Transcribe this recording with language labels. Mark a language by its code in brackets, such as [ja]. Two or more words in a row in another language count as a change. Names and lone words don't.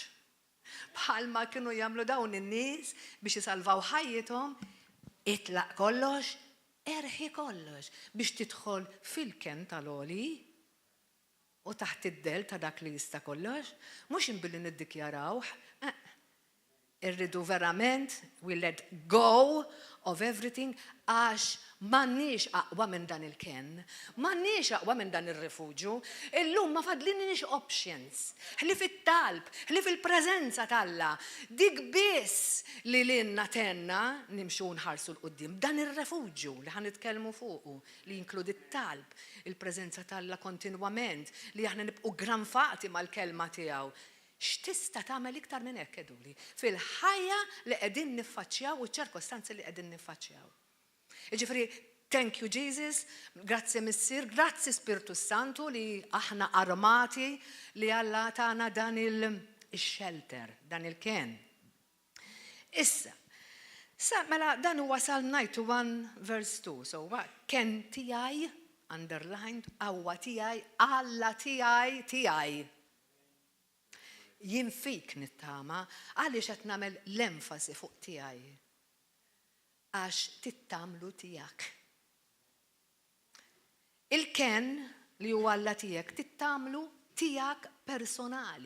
[mt] Bħalma kienu jagħmlu dawn in-nies biex isalvaw ħajjithom, itlaq kollox, erħi kollox biex tidħol fil-ken tal-oli u taħt id-del ta' dak li jista' kollox, mhux inbilli niddikjarawh. Irridu verament, [en] we let go of everything, [mt] għax m'għandniex aqwa minn dan il-ken, m'għandniex aqwa minn dan ir-rifuġju, illum ma fadlinniex options. Ħli fit-talb, ħli fil-preżenza talla, dik biss li lilna tenna nimxu nħarsu l-qudiem. Dan ir-rifuġju li ħanitkellmu fuqu, li jinkludi t-talb, il-preżenza talla kontinwament, li aħna nibqu granfati mal-kelma tiegħu. X'tista' tagħmel iktar minn hekk eduli fil-ħajja li qegħdin niffaċċjaw u ċ-ċirkostanzi li qegħdin niffaċċjaw. Jiġifieri, [en] thank you Jesus, [mt] grazzi Missier, grazzi Spiritu Santu li aħna armati li Alla tagħna dan il-shelter, dan il-ken. Issa, mela dan huwa Psalm 91 verse 2, so ken tiegħi underlined, awwa tiegħi, Alla tiegħi. Jien fik nittama, għaliex qed nagħmel l-enfasi fuq tiegħi. Għax tittamlu tiegħek. Il-ken li huwa Alla tiegħek tittamlu tiegħek personali.